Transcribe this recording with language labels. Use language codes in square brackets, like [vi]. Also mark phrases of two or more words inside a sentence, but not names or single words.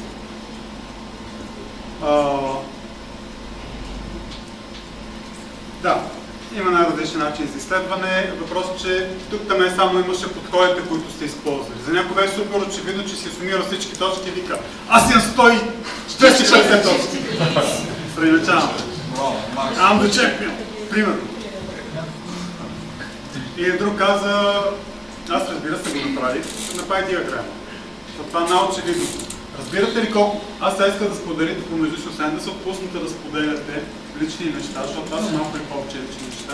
[bg] Да. Има най-различни начини за изследване. Въпросът е, че тук-там само имаше подходите, които сте използвали. За някой беше супер очевидно, че си сумира всички точки и вика, аз имам 150 точки. Преначавам. [en] I'm the champion. [bg] Примерно. И друг каза, аз разбира се го направих, ще направи диаграма. Това е най-очевидно. Разбирате ли колко? Аз сега искам да споделите помежду си, освен да се отпуснете да споделяте лични неща, защото това са малко и повече лични неща.